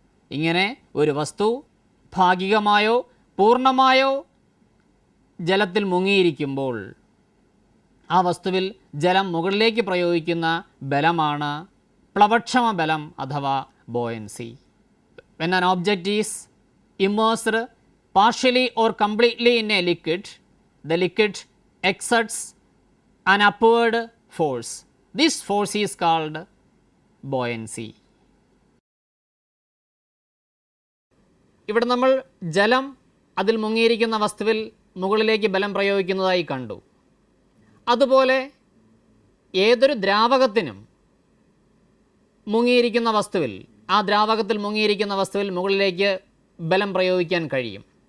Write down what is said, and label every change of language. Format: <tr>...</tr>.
<ml>ഇങ്ങനെ ഒരു വസ്തു ഭാഗികമായോ പൂർണ്ണമായോ ജലത്തിൽ മുങ്ങിയിരിക്കുമ്പോൾ ആ വസ്തുവിൽ ജലം മുകളിലേക്ക് പ്രയോഗിക്കുന്ന ബലമാണ് പ്ലവക്ഷമ ബലം അഥവാ buoyancy.</ml> <en>When an object is immersed partially or completely in a liquid, the liquid exerts an upward force. This force is called buoyancy.</en> <ml>ഇവിടെ നമ്മൾ ജലം അതിൽ മുങ്ങിയിരിക്കുന്ന വസ്തുവിൽ മുകളിലേക്ക് ബലം പ്രയോഗിക്കുന്നതായി കണ്ടു. അതുപോലെ ഏതൊരു ദ്രാവകത്തിനും മുങ്ങിയിരിക്കുന്ന വസ്തുവിൽ, ആ ദ്രാവകത്തിൽ മുങ്ങിയിരിക്കുന്ന വസ്തുവിൽ മുകളിലേക്ക് ബലം പ്രയോഗിക്കാൻ കഴിയും.</ml>